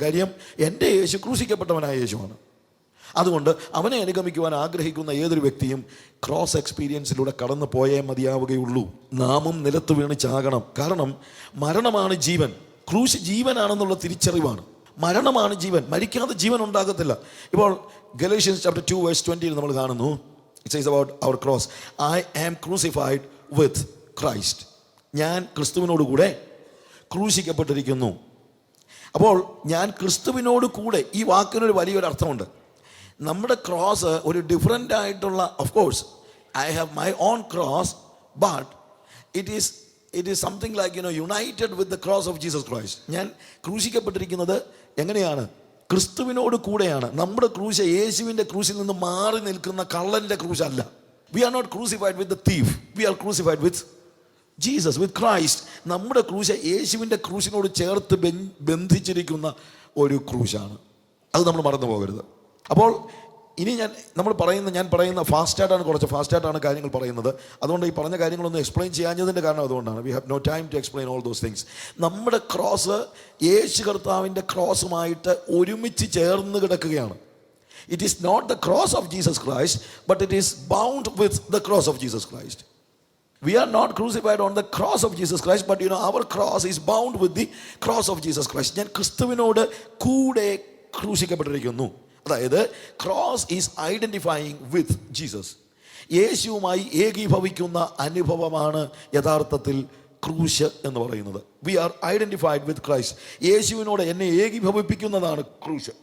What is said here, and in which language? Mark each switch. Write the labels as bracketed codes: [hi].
[ml] കാര്യം എൻ്റെ യേശു ക്രൂശിക്കപ്പെട്ടവനായ യേശുവാണ്. അതുകൊണ്ട് അവനെ അനുഗമിക്കുവാൻ ആഗ്രഹിക്കുന്ന ഏതൊരു വ്യക്തിയും ക്രോസ് എക്സ്പീരിയൻസിലൂടെ കടന്നു പോയേ മതിയാവുകയുള്ളൂ. നാമും നിലത്ത് വീണ് ചാകണം. കാരണം മരണമാണ് ജീവൻ, ക്രൂശ് ജീവനാണെന്നുള്ള തിരിച്ചറിവാണ്. മരണമാണ് ജീവൻ, മരിക്കാതെ ജീവൻ ഉണ്ടാകത്തില്ല. ഇപ്പോൾ ഗലേഷ്യൻസ് ചാപ്റ്റർ 2 വേഴ്സ് 20 നമ്മൾ കാണുന്നു. [en] It says about our cross, I am crucified with Christ. [ml] ഞാൻ ക്രിസ്തുവിനോട് കൂടെ ക്രൂശിക്കപ്പെട്ടിരിക്കുന്നു. അപ്പോൾ ഞാൻ ക്രിസ്തുവിനോട് കൂടെ, ഈ വാക്കിനൊരു വലിയൊരു അർത്ഥമുണ്ട്. നമ്മുടെ ക്രോസ് ഒരു ഡിഫറൻ്റ് ആയിട്ടുള്ള, [en] Of course I have my own cross, but it is something like united with the cross of Jesus Christ. [ml] ഞാൻ ക്രൂശിക്കപ്പെട്ടിരിക്കുന്നത് എങ്ങനെയാണ്? ക്രിസ്തുവിനോട് കൂടെയാണ്. നമ്മുടെ ക്രൂശ് യേശുവിൻ്റെ ക്രൂശിൽ നിന്ന് മാറി നിൽക്കുന്ന കള്ളൻ്റെ ക്രൂശല്ല. [en] We are not crucified with the thief, we are crucified with Jesus, with Christ. [ml] നമ്മുടെ ക്രൂശ് യേശുവിൻ്റെ ക്രൂശിനോട് ചേർത്ത് ബന്ധിച്ചിരിക്കുന്ന ഒരു ക്രൂശാണ്. അത് നമ്മൾ മറന്നു പോകരുത്. അപ്പോൾ ഇനി ഞാൻ പറയുന്ന കുറച്ച് ഫാസ്റ്റായിട്ടാണ് കാര്യങ്ങൾ പറയുന്നത്. അതുകൊണ്ട് ഈ പറഞ്ഞ കാര്യങ്ങളൊന്നും എക്സ്പ്ലെയിൻ ചെയ്യാഞ്ഞതിൻ്റെ കാരണം അതുകൊണ്ടാണ്. [en] We have no time to explain all those things. [ml] നമ്മുടെ ക്രോസ് യേശു കർത്താവിൻ്റെ ക്രോസുമായിട്ട് ഒരുമിച്ച് ചേർന്ന് കിടക്കുകയാണ്. [en] It is not the cross of Jesus Christ, but it is bound with the cross of Jesus Christ. We are not crucified on the cross of Jesus Christ, but our cross is bound with the cross of Jesus Christ. [ml] ഞാൻ ക്രിസ്തുവിനോട് കൂടെ ക്രൂശിക്കപ്പെട്ടിരിക്കുന്നു. അതായത് [en] Cross is identifying with Jesus. [ml] യേശുവുമായി ഏകീഭവിക്കുന്ന അനുഭവമാണ് യഥാർത്ഥത്തിൽ ക്രൂശ് എന്ന് പറയുന്നത്. [en] We are identified with Christ. [ml] യേശുവിനോട് എന്നെ ഏകീഭവിപ്പിക്കുന്നതാണ് ക്രൂശ്.